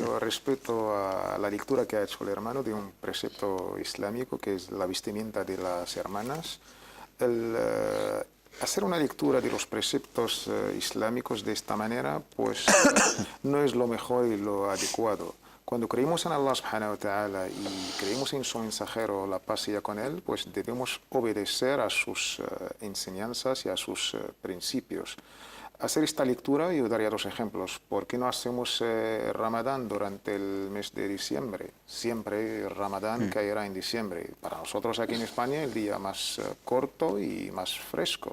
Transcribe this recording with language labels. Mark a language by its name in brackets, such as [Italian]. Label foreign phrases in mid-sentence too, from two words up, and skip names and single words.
[Spanish] Yo respeto a la lectura que ha hecho el hermano de un precepto islámico que es la vestimenta de las hermanas. Hacer una lectura de los preceptos islámicos de esta manera, pues no es lo mejor y lo adecuado. Cuando creemos en Allah [Arabic] سبحانه وتعالى [Spanish] y creemos en su mensajero, la paz sea con él, pues debemos obedecer a sus enseñanzas y a sus principios. Hacer esta lectura, yo daría dos ejemplos. ¿Por qué no hacemos Ramadán durante el mes de diciembre? Siempre Ramadán caerá en diciembre. Para nosotros aquí en España el día más corto y más fresco.